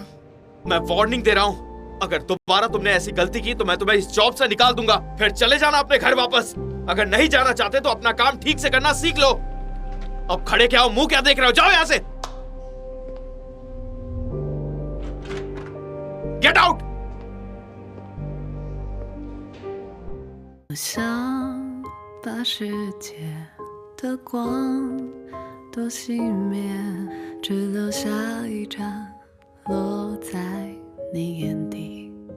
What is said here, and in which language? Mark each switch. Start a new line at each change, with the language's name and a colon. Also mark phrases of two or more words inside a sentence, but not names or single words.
Hindi: मैं वार्निंग दे रहा हूँ, अगर दोबारा तुमने ऐसी गलती की तो मैं तुम्हें इस जॉब से निकाल दूंगा। फिर चले जाना अपने घर वापस। अगर नहीं जाना चाहते तो अपना काम ठीक से करना सीख लो। अब खड़े क्या हो, मुंह क्या देख रहे हो? जाओ यहाँ से।
English: get out.
Chinese: 我想把世界的光都熄灭，只留下一盏落在你眼底。